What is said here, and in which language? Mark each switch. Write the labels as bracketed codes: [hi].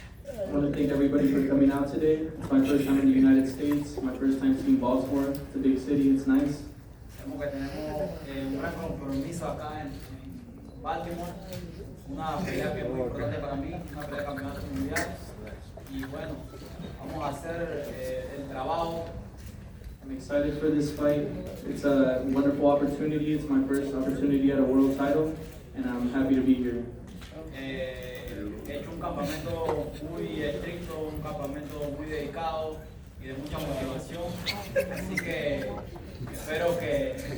[en] I want to thank everybody for coming out today. It's my first time in the United States, my first time seeing Baltimore. It's a big city, it's nice. [es] sabemos que tenemos un gran compromiso acá en Baltimore, una pelea que es muy importante para mí, una pelea de campeonato mundial, y bueno, vamos a hacer el trabajo. [en] I'm excited for this fight. It's a wonderful opportunity. It's my first opportunity at a world title, and I'm happy to be here. [es] He hecho un campamento muy estricto, un campamento muy dedicado y de mucha motivación, así que espero que